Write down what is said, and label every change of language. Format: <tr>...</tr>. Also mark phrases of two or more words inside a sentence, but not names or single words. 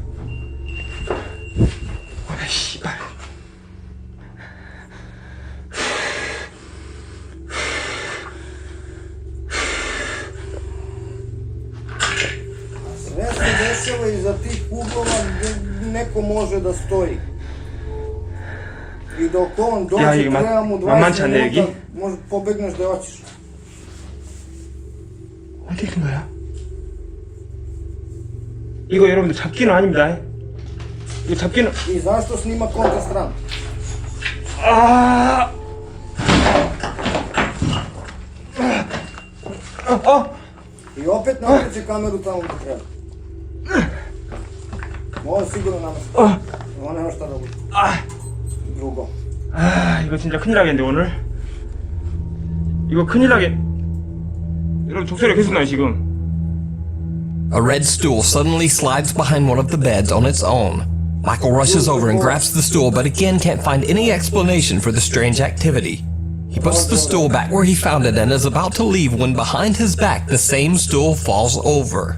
<ko>아, 씨발.</ko> <sr>Sve se dešava iza tih uglova gdje neko može da stoji. I dok on dođe, treba mu 20 minuta, možda pobegneš da hoćeš.</sr> <ko>어디 있는 거야? 이거 여러분들 잡기는 아닙니다. 이거 잡기는.</ko> <sr>I zašto snima kontra stranu?</sr> <ko>아.</ko> <sr>I opet napreće kameru tamo gdje treba. Ovo sigurno namesti. Ovo nema šta da bude. drugo.</sr> <ko>아, 이거 진짜 큰일 나겠는데 오늘? 이거 큰일 나겠... 여러분 독소리가 계속 나요 지금.</ko> <en>A red stool suddenly slides behind one of the beds on its own. Michael rushes over and grabs the stool, but again can't find any explanation for the strange activity. He puts the stool back where he found it and is about to leave when behind his back the same stool falls over.</en>